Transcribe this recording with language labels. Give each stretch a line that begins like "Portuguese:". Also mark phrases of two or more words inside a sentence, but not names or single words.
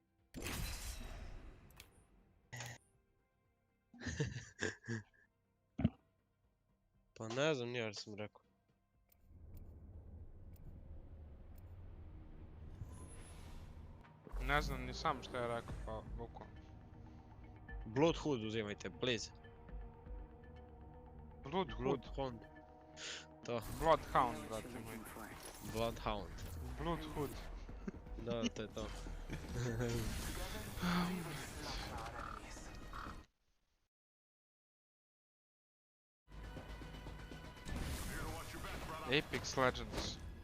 Croatian: Pa ne znam, nije što sam rekao. Ne znam ni sam što je rekao, pa buko. Bloodhound uzimajte, please. Bloodhound? To. Bloodhound, brate moj. Bloodhound. Bloodhound. Da, to je to. Apex Legends.